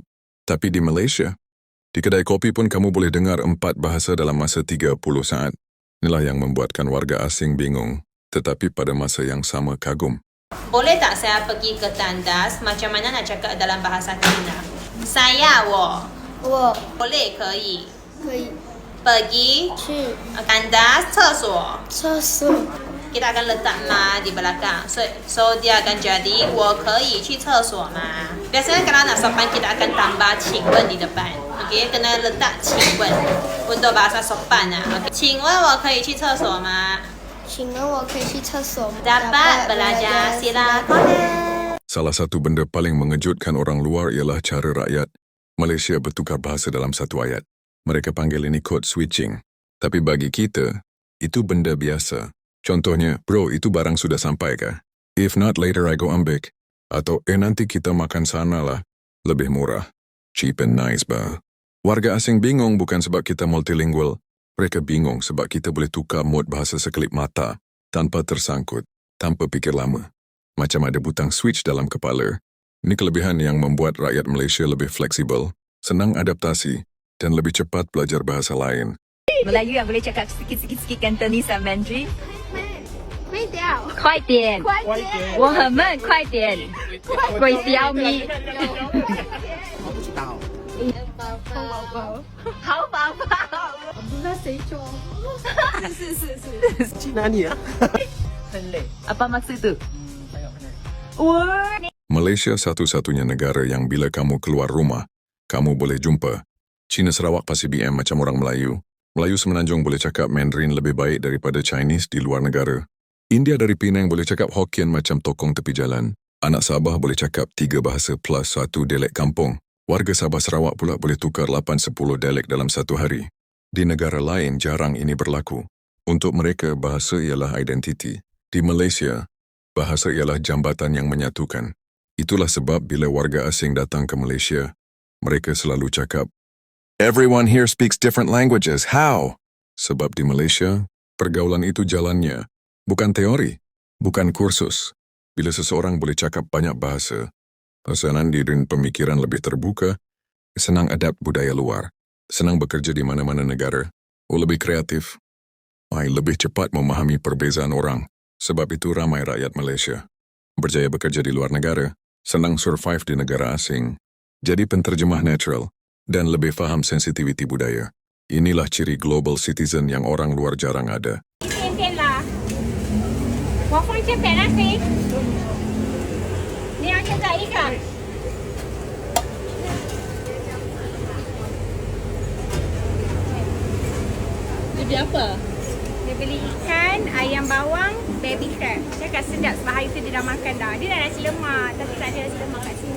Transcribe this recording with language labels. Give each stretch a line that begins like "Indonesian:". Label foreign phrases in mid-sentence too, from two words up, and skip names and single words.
Malay: Tapi di Malaysia, di kedai kopi pun kamu boleh dengar 4 bahasa dalam masa 30 saat. Inilah yang membuatkan warga asing bingung, tetapi pada masa yang sama kagum. Boleh tak saya pergi ke tandas macam mana nak cakap dalam bahasa Cina? Saya,
Chinese: 我 boleh 可以 pergi 去 tandas 厕所厕所
Malay: kita akan letak ma di belakang. So dia akan jadi
Chinese: 我可以去厕所吗?
Malay: Biasanya kalau nak sopan kita akan tambah 请问 di depan. Okey, kena letak 请问 untuk bahasa sopan ah. Okay.
Chinese: 请问我可以去厕所吗? 请问我可以去厕所吗?
Malay: Dapat belajar, silakan. Salah satu benda paling mengejutkan orang luar ialah cara rakyat Malaysia bertukar bahasa dalam satu ayat. Mereka panggil ini
English: code switching.
Malay: Tapi bagi kita, itu benda biasa. Contohnya, bro, itu barang sudah sampai kah?
English: If not, later I go ambik.
Malay: Atau, nanti kita makan sana lah. Lebih murah.
English: Cheap and nice, ba?
Malay: Warga asing bingung bukan sebab kita multilingual. Mereka bingung sebab kita boleh tukar mod bahasa sekelip mata, tanpa tersangkut, tanpa fikir lama. macam ada butang switch dalam kepala. Ini kelebihan yang membuat rakyat Malaysia lebih fleksibel, senang adaptasi, dan lebih cepat belajar bahasa lain. Melayu yang boleh cakap sikit-sikit Cantonese dan Mandarin.
Chinese: 会掉，快点，快点，我很闷，快点，鬼刁咪，好宝宝，去哪里啊？
Malay: apa maksud tu? Malaysia satu-satunya negara yang bila kamu keluar rumah, kamu boleh jumpa Cina Sarawak Pasir BM macam orang Melayu. Melayu Semenanjung boleh cakap Mandarin lebih baik daripada Chinese di luar negara. India dari Penang boleh cakap Hokkien macam tokong tepi jalan. Anak Sabah boleh cakap 3 bahasa plus 1 dialek kampung. Warga Sabah Sarawak pula boleh tukar 8-10 dialek dalam satu hari. Di negara lain jarang ini berlaku. Untuk mereka, bahasa ialah identiti. Di Malaysia, bahasa ialah jambatan yang menyatukan. Itulah sebab bila warga asing datang ke Malaysia, mereka selalu cakap,
English: "Everyone here speaks different languages. How?"
Malay: Sebab di Malaysia, pergaulan itu jalannya. Bukan teori, bukan kursus. Bila seseorang boleh cakap banyak bahasa, pasaran diri dan pemikiran lebih terbuka, senang adapt budaya luar, senang bekerja di mana-mana negara, lebih kreatif, lebih cepat memahami perbezaan orang. Sebab itu ramai rakyat Malaysia berjaya bekerja di luar negara, senang survive di negara asing, jadi penterjemah natural, dan lebih faham sensitiviti budaya. Inilah ciri
English: global citizen
Malay: yang orang luar jarang ada.
Chinese: 我放这边那飞，你要现在一个。
Malay: Dia beli apa? Dia beli ikan, ayam bawang,
English: baby crab.
Malay: Cakap sedap sebab hari tu dia dah makan dah. Dia dah nasi lemak, tapi tak ada nasi lemak kat sini.